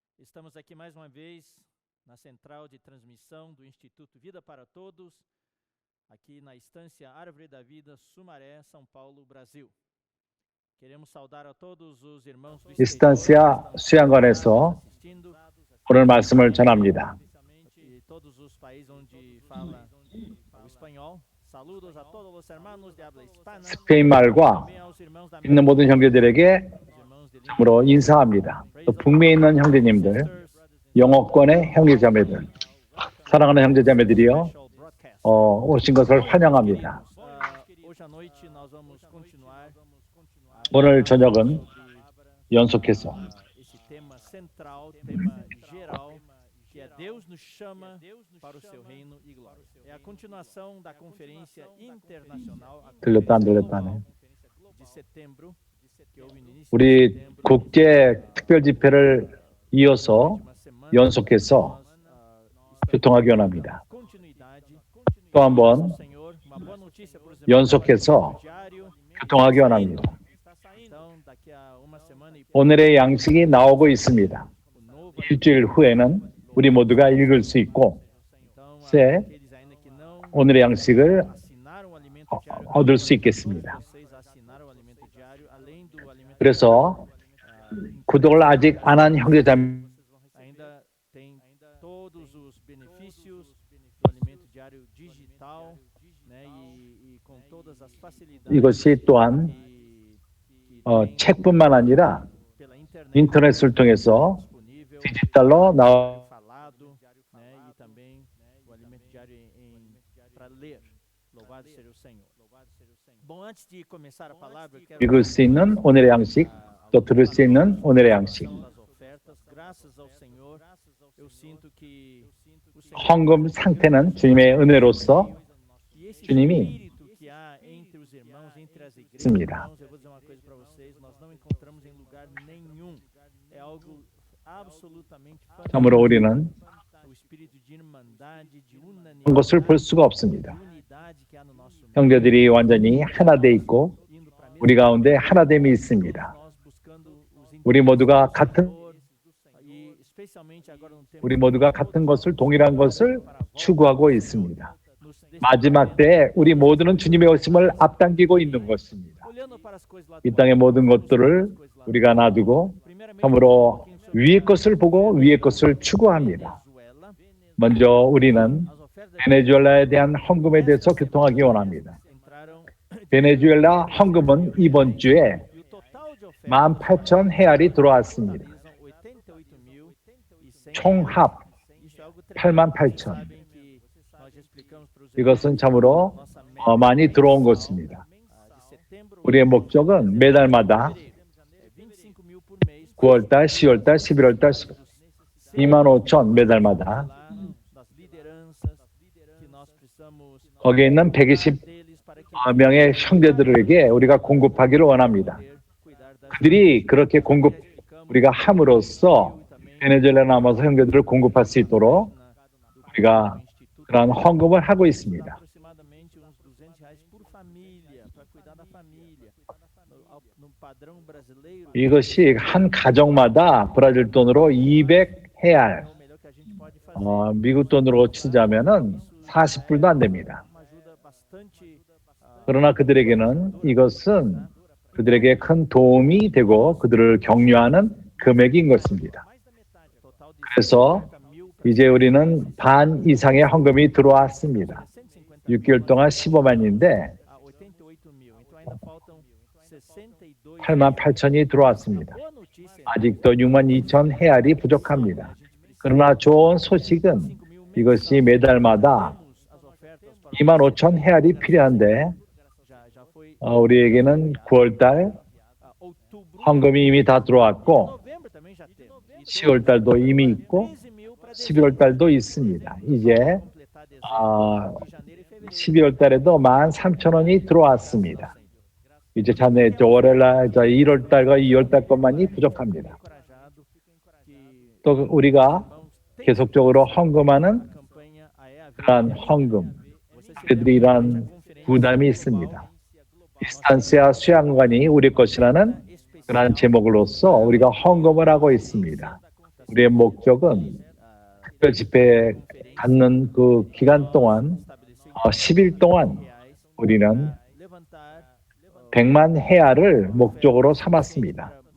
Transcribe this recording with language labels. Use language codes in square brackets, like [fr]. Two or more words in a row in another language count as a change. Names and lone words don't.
[pt] Estamos aqui mais uma vez na central de transmissão do Instituto Vida para Todos, aqui na Estância Árvore da Vida, Sumaré, São Paulo, Brasil. Queremos saudar a todos os irmãos do [ko] 이스탄시아 수양관에서 오늘 말씀을 전합니다. [pt] e todos os países onde fala o espanhol. [es] Saludos a todos os hermanos de habla hispana. [ko] 스페인 말과 [pt] Também aos irmãos da [ko] 있는 모든 형제들에게 [pt] irmãos de [ko] 참으로 인사합니다. 또 북미에 있는 형제님들, 영어권의 형제자매들, 사랑하는 형제자매들이요, 오신 것을 환영합니다. [pt] Hoje à noite nós vamos continuar [ko] 오늘 저녁은 연속해서 [pt] esse tema central, tema geral, que é Deus nos chama para o seu reino e glória. É a continuação da conferência internacional a [ko] 들렸다 안 들렸다네. [pt] de setembro, que houve no início de [ko] 우리 [pt] setembro, [ko] 국제 특별 집회를 이어서 [pt] uma semana, [ko] 연속해서 교통하기 원합니다. [pt] continuidade. [ko] 또 한번 [pt] Senhor, uma boa notícia para os [ko] 연속해서 [pt] diário. [ko] 교통하기 원합니다. [pt] Então, daqui a uma semana e [ko] 오늘의 양식이 나오고 있습니다. [pt] o novo. [ko] 일주일 후에는 우리 모두가 읽을 수 있고 [pt] Então, [ko] 세, [pt] aqueles ainda que não [ko] 오늘의 양식을 [pt] assinaram o alimento diário, [ko] 얻을 수 있겠습니다. [pt] vocês assinaram o alimento diário, além do alimento [ko] 그래서 구독을 아직 안 한 형제자매 [pt] ainda tem todos os benefícios do alimento diário digital, né, e com todas as facilidades [ko] 이것이 또한 [pt] que [ko] 책뿐만 아니라 [pt] pela internet [ko] 인터넷을 통해서 [pt] disponível, [ko] 디지털로 나와 [pt] falado, né, e também o alimento diário para ler. Louvado seja o Senhor. Bom, antes de começar a palavra, eu quero [ko] 읽을 수 있는 오늘의 양식, 또 들을 수 있는 오늘의 양식. [pt] das ofertas. Graças ao Senhor, eu sinto que o Senhor [ko] 헌금 상태는 주님의 은혜로서 [pt] e esse [ko] 주님이 [pt] espírito que há entre os irmãos, entre as igrejas, [ko] 있습니다. [pt] irmãos, eu vou dizer uma coisa para vocês, nós não encontramos em lugar nenhum. É algo absolutamente [ko] 참으로 [pt] fantástico. [ko] 우리는 [pt] O espírito de irmandade, de [ko] 그런 것을 볼 [pt] unanimidade, [ko] 수가 없습니다. [pt] unidade que há no nosso meio, [ko] 형제들이 완전히 하나 돼 있고 [pt] indo para a mesma [ko] 우리 가운데 하나됨이 있습니다. [pt] nós buscando os [ko] 우리 모두가 [pt] interesses do [ko] 같은 [pt] Senhor, e especialmente agora no tempo [ko] 우리 모두가 같은 것을 동일한 것을 추구하고 있습니다. [pt] nos [ko] 마지막 때에 우리 모두는 주님의 오심을 앞당기고 있는 것입니다. [pt] olhando para as coisas lá [ko] 이 [pt] do [ko] 땅의 [pt] alto, [ko] 모든 [pt] olhando [ko] 것들을 [pt] para as coisas lá do [ko] 우리가 [pt] alto. [ko] 놔두고 [pt] Primeiramente, [ko] 참으로 [pt] um pouquinho sobre [ko] 위의 [pt] a [ko] 것을 보고 위의 것을 추구합니다. [pt] Venezuela. [ko] 먼저 우리는 [pt] As ofertas [ko] 베네수엘라에 대한 헌금에 대해서 교통하기 원합니다. [pt] entraram [ko] 베네수엘라 헌금은 이번 주에 [pt] e o total de ofertas [ko] 18,000 헤알이 들어왔습니다. [pt] totalizam 88.100. [ko] 총합 [pt] Isso é algo [ko] 88,000. [pt] Sabem que nós já explicamos para os [ko] 이것은 참으로 [pt] nossa meta [ko] 많이 들어온 것입니다. [pt] de setembro [ko] 우리의 목적은 매달마다 [pt] é 25.000 por mês. [ko] 9월달, 10월달, 11월달 25,000 매달마다 [pt] Lá das lideranças que nós precisamos [ko] 거기에 있는 120 [pt] deles para que [ko] 명의 형제들에게 우리가 공급하기를 원합니다. [pt] poder cuidar das [ko] 그들이 그렇게 공급 우리가 함으로써 베네수엘라에 남아서 형제들을 공급할 수 있도록 우리가 그런 헌금을 하고 있습니다. [pt] aproximadamente uns R$ 200 por família para cuidar da família. No padrão brasileiro, [ko] 이것이 한 가정마다 브라질 돈으로 200 헤알, [pt] é o melhor que a gente pode fazer. [ko] 미국 돈으로 치자면은 40불도 안 됩니다. [pt] Uma ajuda bastante [ko] 그러나 그들에게는 이것은 그들에게 큰 도움이 되고 그들을 격려하는 금액인 것입니다. [pt] mais da metade, total de [ko] 그래서 [pt] cerca 1.000 [ko] 이제 우리는 반 이상의 헌금이 들어왔습니다. 150 6개월 동안 15만인데 [pt] a 88.000. Então ainda faltam 62. [ko] 88,000이 들어왔습니다. [pt] Boa notícia. [ko] 아직도 62,000 헤알이 부족합니다. 그러나 좋은 소식은 이것이 매달마다 [pt] As ofertas para [ko] 25,000 헤알이 필요한데 [pt] já foi [ko] 우리에게는 9월달 [pt] outubro. [ko] 헌금이 이미 다 들어왔고 [pt] Novembro também já temos. [ko] 10월달도 이미 있고 [pt] 13.000 para [ko] 11월달도 있습니다. 이제 [pt] completar dezembro, [ko] 아, [pt] de janeiro e fevereiro. [ko] 12월달에도 13,000원이 들어왔습니다. 이제 자네 월요일날 1월달과 2월달 것만이 부족합니다. [pt] Encorajado que [ko] 또 우리가 계속적으로 헌금하는 [pt] campanha AEAV [ko] 그러한 헌금, 그들이 이러한 부담이 있습니다. 이스탄시아 수양관이 우리 것이라는 그러한 제목으로서 우리가 헌금을 하고 있습니다. 우리의 목적은 특별 집회에 갖는 그 기간 동안 10일 동안 우리는 100만 헤아를 목적으로 삼았습니다.